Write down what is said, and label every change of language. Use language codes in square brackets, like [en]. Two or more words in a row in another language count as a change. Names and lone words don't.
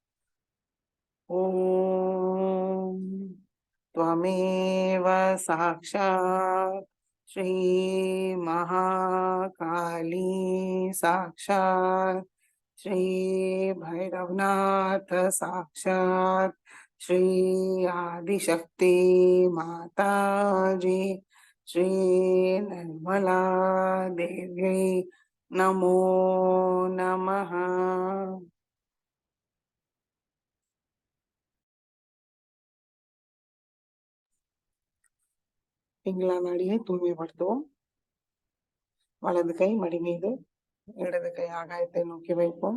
[sa] ஓம் त्वमेव साक्षात् श्री महाकाली साक्षात् श्री भैरवनाथ साक्षात् श्री आदिशक्ति माताजी श्री निर्मला देवी नमो नमः. [ta] பிங்களா நாடியை தூய்மைப்படுத்துவோம். வலது கை மடி மீது, இடது கை ஆகாயத்தை நோக்கி வைப்போம்.